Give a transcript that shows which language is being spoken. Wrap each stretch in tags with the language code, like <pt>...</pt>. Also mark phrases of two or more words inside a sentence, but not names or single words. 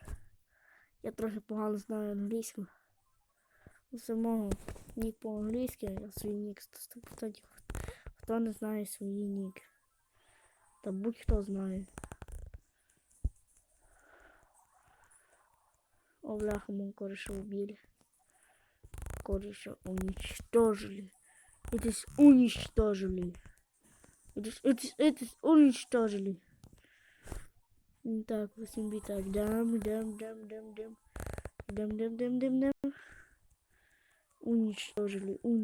<uk>Я трохи погано знаю англійську. У самого нік по-англійськи, я свій нік 100%. Хто не знає свої ніки? Та будь-хто знає. О, бляха, мого кореша убили.</uk> <ru>Кореша уничтожили. Это уничтожили. Это уничтожили. Так, 8 биток. Дам. Уничтожили.</ru>